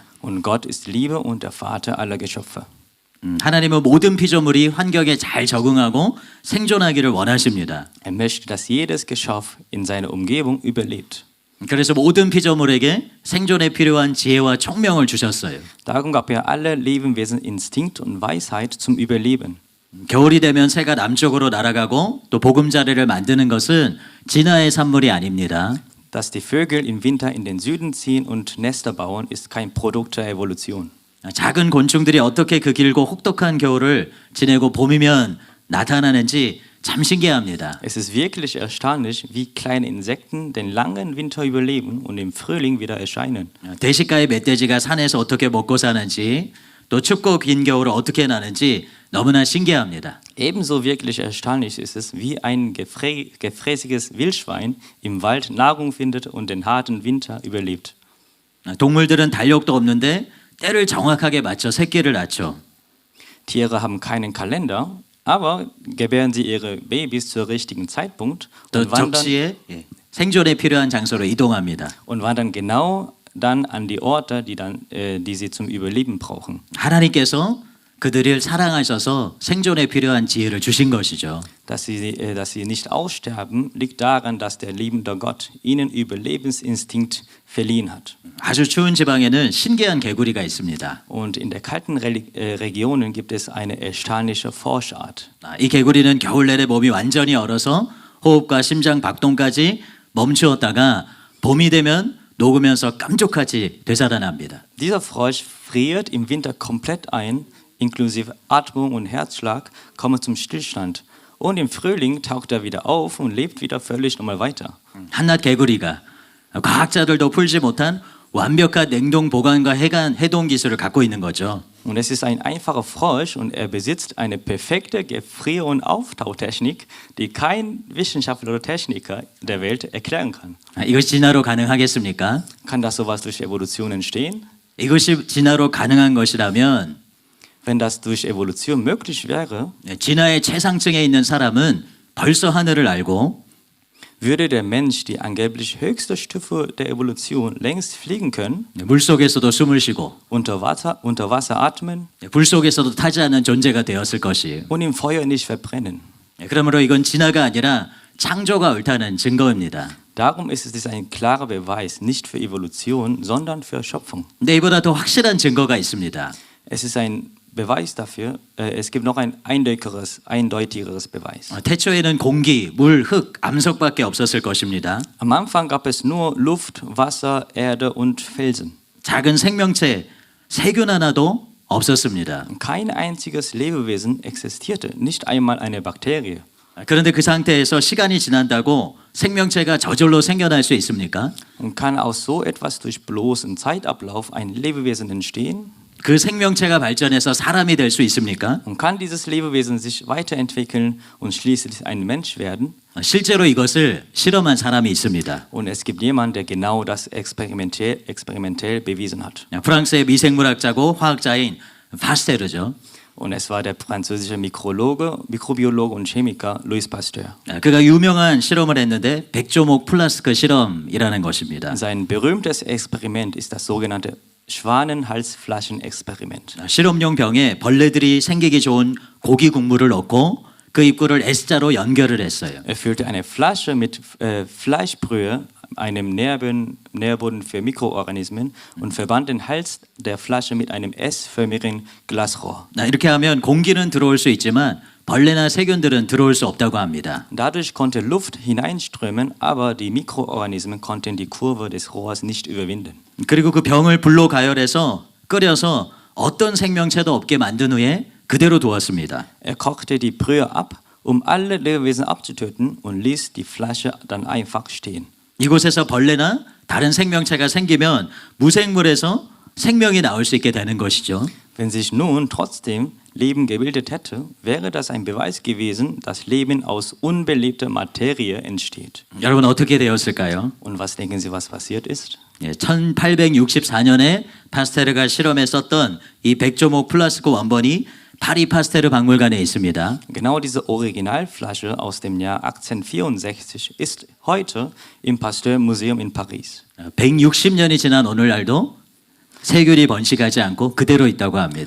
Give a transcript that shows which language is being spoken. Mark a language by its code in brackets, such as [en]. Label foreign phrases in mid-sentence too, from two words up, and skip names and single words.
[de] Und Gott ist Liebe und der Vater aller Geschöpfe. [ko] 하나님은 모든 피조물이 환경에 잘 적응하고 생존하기를 원하십니다. [de] Er möchte, dass jedes Geschöpf in seiner Umgebung überlebt. [ko] 그래서 모든 피조물에게 생존에 필요한 지혜와 총명을 주셨어요. [de] Darum gab er alle Lebewesen Instinkt und Weisheit zum Überleben. [ko] 겨울이 되면 새가 남쪽으로 날아가고 또 보금자리를 만드는 것은 진화의 산물이 아닙니다. [de] Dass die Vögel im Winter in den Süden ziehen und Nester bauen, ist kein Produkt der Evolution. [ko] 작은 곤충들이 어떻게 그 길고 혹독한 겨울을 지내고 봄이면 나타나는지 참 신기합니다. [de] Es ist wirklich erstaunlich, wie kleine Insekten den langen Winter überleben und im Frühling wieder erscheinen. [ko] 대식가의 멧돼지가 산에서 어떻게 먹고 사는지 또 춥고 긴 겨울을 어떻게 나는지 너무나 신기합니다. [de] Ebenso wirklich erstaunlich ist es, wie ein gefräßiges Wildschwein im Wald Nahrung findet und den harten Winter überlebt. [ko] 동물들은 달력도 없는데 때를 정확하게 맞춰 새끼를 낳죠. [de] Tiere haben keinen Kalender, aber gebären sie ihre Babys zur richtigen Zeitpunkt [ko] 또 [de] und wandern, [ko] 적시에 생존에 필요한 장소로 이동합니다. [de] und wandern genau dann an die Orte, die sie zum Überleben brauchen. [ko] 하나님께서 그들을 사랑하셔서 생존에 필요한 지혜를 주신 것이죠. [de] Dass sie nicht aussterben, liegt daran, dass der liebende Gott ihnen Überlebensinstinkt verliehen hat. [ko] 아주 추운 지방에는 신기한 개구리가 있습니다. [de] Und in der kalten Regionen gibt es eine erstaunliche Froschart. [ko] 이 개구리는 겨울 내내 몸이 완전히 얼어서 호흡과 심장 박동까지 멈추었다가 봄이 되면 녹으면서 깜짝같이 되살아납니다. [de] Dieser Frosch friert im Winter komplett ein, inklusive Atmung und Herzschlag kommen zum Stillstand. Und im Frühling taucht er wieder auf und lebt wieder völlig normal weiter. [ko] 한낱 개구리가 과학자들도 풀지 못한 완벽한 냉동 보관과 해동 기술을 갖고 있는 거죠. [de] Und es ist ein einfacher Frosch und er besitzt eine perfekte Gefrier- und Auftautechnik, die kein Wissenschaftler oder Techniker der Welt erklären kann. [ko] 이것이 진화로 가능하겠습니까? [de] Kann das sowas durch Evolution entstehen? [ko] 이것이 진화로 가능한 것이라면 [de] Wenn das durch Evolution möglich wäre, [ko] 진화의 최상층에 있는 사람은 벌써 하늘을 알고 [de] würde der Mensch die angeblich höchste Stufe der Evolution längst fliegen können, [ko] 물속에서도 숨을 쉬고 [de] unter Wasser atmen [ko] 불 속에서도 타지 않는 존재가 되었을 것이에요. [de] und im Feuer nicht verbrennen. [ko] 그러므로 이건 진화가 아니라 창조가 옳다는 증거입니다. [de] Darum ist es ein klarer Beweis, nicht für Evolution, sondern für Schöpfung. [ko] 근데 이보다 더 확실한 증거가 있습니다. [de] Es ist ein Beweis dafür, es gibt noch ein eindeutigeres Beweis. [ko] 태초에는 공기, 물, 흙, 암석밖에 없었을 것입니다. [de] Am Anfang gab es nur Luft, Wasser, Erde und Felsen. [ko] 작은 생명체, 세균 하나도 없었습니다. [de] Kein einziges Lebewesen existierte, nicht einmal eine Bakterie. [ko] 그런데 그 상태에서 시간이 지난다고 생명체가 저절로 생겨날 수 있습니까? [de] Und kann aus so etwas durch bloßen Zeitablauf ein Lebewesen entstehen? [ko] 그 생명체가 발전해서 사람이 될 수 있습니까? [de] Und kann dieses Lebewesen sich weiterentwickeln und schließlich ein Mensch werden? [ko] 실제로 이것을 실험한 사람이 있습니다. [de] Und es gibt jemanden, der genau das experimentell bewiesen hat. [ko] 프랑스의 미생물학자고 화학자인 파스테르죠. [de] Und es war der französische Mikrobiologe und Chemiker Louis Pasteur. [ko] 그가 유명한 실험을 했는데 백조목 플라스크 실험이라는 것입니다. [de] Sein berühmtes Experiment ist das sogenannte Schwanenhalsflaschen-Experiment. [ko] 실험용 병에 벌레들이 생기기 좋은 고기 국물을 넣고 그 입구를 S자로 연결을 했어요. [de] Er füllte eine Flasche mit Fleischbrühe, einem Nährboden für Mikroorganismen, und verband den Hals der Flasche mit einem S-förmigen Glasrohr. [ko] 이렇게 하면 공기는 들어올 수 있지만 벌레나 세균들은 들어올 수 없다고 합니다. [de] Dadurch konnte Luft hineinströmen, aber die Mikroorganismen konnten die Kurve des Rohrs nicht überwinden. [ko] 그리고 그 병을 불로 가열해서 끓여서 어떤 생명체도 없게 만든 후에 그대로 두었습니다. [de] Er kochte die Brühe ab, um alle Lebewesen abzutöten, und ließ die Flasche dann einfach stehen. [ko] 이곳에서 벌레나 다른 생명체가 생기면 무생물에서 생명이 나올 수 있게 되는 것이죠. [de] Wenn sich nun trotzdem Leben gebildet hätte, wäre das ein Beweis gewesen, dass Leben aus unbelebter Materie entsteht. [ko] 여러분 어떻게 되었을까요? [de] Und was denken Sie, was passiert ist? [ko] 1864년에 파스테르가 실험했었던 이 백조목 플라스크 원본이 파리 파스테르 박물관에 있습니다. [de] Genau diese Originalflasche aus dem Jahr 1864 ist heute im Pasteur Museum in Paris. [ko] 160년이 지난 오늘날도 세균이 번식하지 않고 그대로 있다고 합니다.